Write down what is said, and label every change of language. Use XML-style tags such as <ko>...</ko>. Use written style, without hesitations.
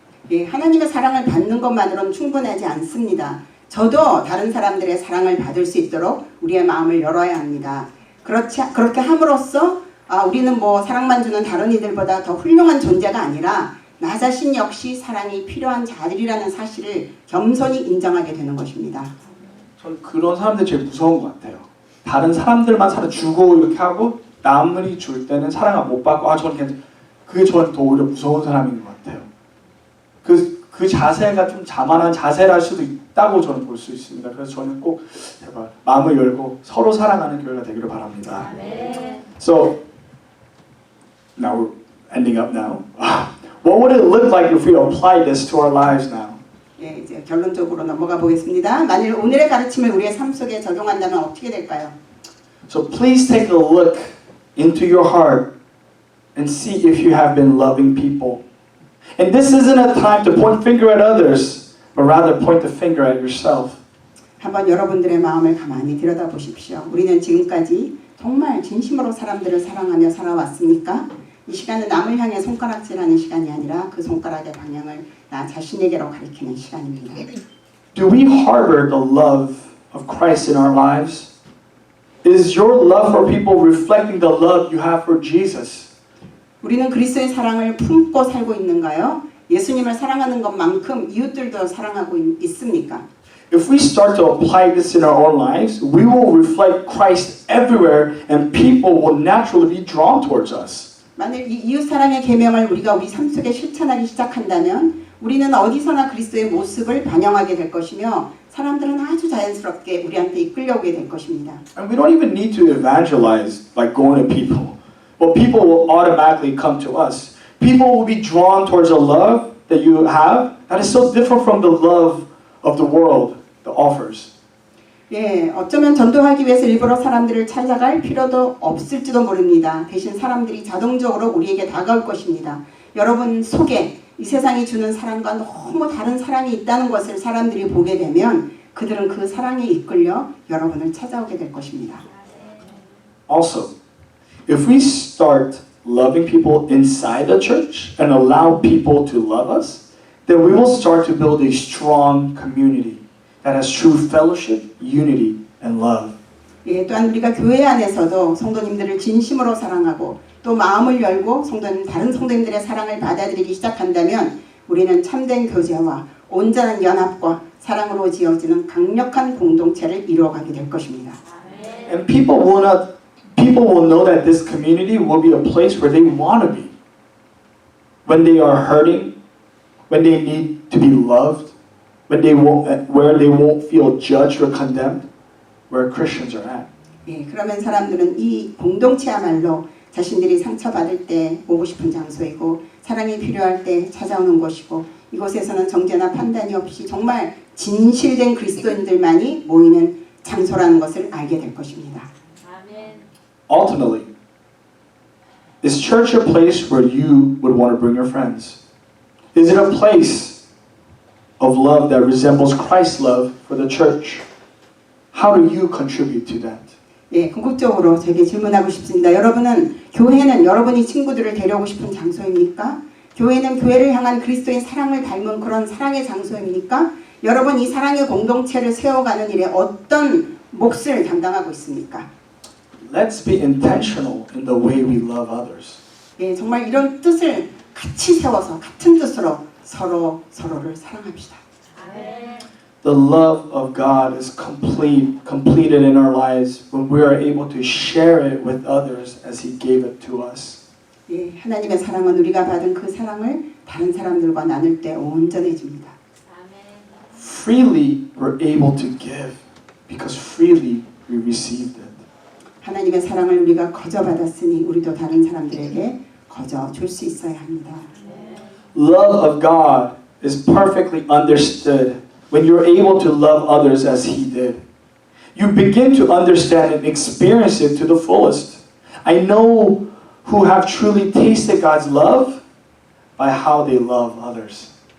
<ko>예, 하나님의 사랑을 받는 것만으로는 충분하지 않습니다. 저도 다른 사람들의 사랑을 받을 수 있도록 우리의 마음을 열어야 합니다. 그렇게 함으로써 우리는 뭐 사랑만 주는 다른 이들보다 더 훌륭한 존재가 아니라 나 자신 역시 사랑이 필요한 자들이라는 사실을 겸손히 인정하게 되는 것입니다. 전 그런 사람들 제일 무서운 것 같아요. 다른 사람들만 사랑 주고 이렇게 하고 남이 줄 때는 사랑을 못 받고 저는 괜찮. 그게 저는 더 오히려 무서운 사람인 것 같아요. 그 자세가 좀 자만한 자세랄 수도 있다고 저는 볼 수 있습니다. 그래서 저는 꼭 제발 마음을 열고 서로 사랑하는 교회가 되기를 바랍니다.</ko> <en>So now we're ending up now. What would it look like if we applied this to our lives now?</en> <ko>예, 이제 결론적으로 넘어가 보겠습니다. 만일 오늘의 가르침을 우리의 삶 속에 적용한다면 어떻게 될까요?</ko> <en>So please take a look into your heart and see if you have been loving people. And this isn't a time to point finger at others, but rather point the finger at yourself.</en> <ko>한번 여러분들의 마음을 가만히 들여다보십시오. 우리는 지금까지 정말 진심으로 사람들을 사랑하며 살아왔습니까? 이 시간은 남을 향해 손가락질하는 시간이 아니라 그 손가락의 방향을 나 자신에게로 가리키는 시간입니다.</ko> <en>Do we harbor the love of Christ in our lives? Is your love for people reflecting the love you have for Jesus?</en> <ko>우리는 그리스도의 사랑을 품고 살고 있는가요? 예수님을 사랑하는 것만큼 이웃들도 사랑하고 있습니까?</ko> <en>If we start to apply this in our own lives, we will reflect Christ everywhere and people will naturally be drawn towards us.</en> <ko>만일 이 이웃 사랑의 계명을 우리가 우리 삶 속에 실천하기 시작한다면 우리는 어디서나 그리스도의 모습을 반영하게 될 것이며 사람들은 아주 자연스럽게 우리한테 이끌려오게 될 것입니다.</ko> <en>And we don't even need to evangelize by going to people. Well, people will automatically come to us. People will be drawn towards a love that you have that is so different from the love of the world that offers.</en> <ko>예, 어쩌면 전도하기 위해서 일부러 사람들을 찾아갈 필요도 없을지도 모릅니다. 대신 사람들이 자동적으로 우리에게 다가올 것입니다. 여러분 속에 이 세상이 주는 사랑과 너무 다른 사랑이 있다는 것을 사람들이 보게 되면 그들은 그 사랑에 이끌려 여러분을 찾아오게 될 것입니다.</ko> <en>Also, if we start loving people inside the church and allow people to love us, then we will start to build a strong community that has true fellowship, unity, and love.</en> <ko>예, 또한 우리가 교회 안에서도 성도님들을 진심으로 사랑하고 또 마음을 열고 다른 성도님들의 사랑을 받아들이기 시작한다면 우리는 참된 교제와 온전한 연합과 사랑으로 지어지는 강력한 공동체를 이루어가게 될 것입니다.</ko> <en>And people will know that this community will be a place where they want to be. When they are hurting, when they need to be loved, where they won't feel judged or condemned, where Christians are at.</en> <ko>예, 그러면 사람들은 이 공동체야말로 자신들이 상처받을 때 오고 싶은 장소이고 사랑이 필요할 때 찾아오는 곳이고 이곳에서는 정죄나 판단이 없이 정말 진실된 그리스도인들만이 모이는 장소라는 것을 알게 될 것입니다. 아멘.</ko> <en>Ultimately, is church a place where you would want to bring your friends? Is it a place of love that resembles Christ's love for the church? How do you contribute to that?</en> <ko>예, 궁극적으로 제게 질문하고 싶습니다. 여러분은 교회는 여러분이 친구들을 데려오고 싶은 장소입니까? 교회는 교회를 향한 그리스도의 사랑을 닮은 그런 사랑의 장소입니까? 여러분 이 사랑의 공동체를 세워가는 일에 어떤 몫을 담당하고 있습니까?</ko> <en>Let's be intentional in the way we love others.</en> <ko>예, 정말 이런 뜻을 같이 세워서 같은 뜻으로 서로를 사랑합시다. 아멘.</ko> <en>The love of God is completed in our lives when we are able to share it with others as He gave it to us.</en> <ko>예, 하나님의 사랑은 우리가 받은 그 사랑을 다른 사람들과 나눌 때 온전해집니다. 아멘.</ko> <en>Freely we're able to give because freely we received it.</en> <ko>하나님의 사랑을 우리가 거저 받았으니 우리도 다른 사람들에게 거저 줄 수 있어야 합니다.</ko> <en>Love of God is perfectly understood when you're able to love others as He did. You begin to understand and experience it to the fullest. I know who have truly tasted God's love by how they love others.</en>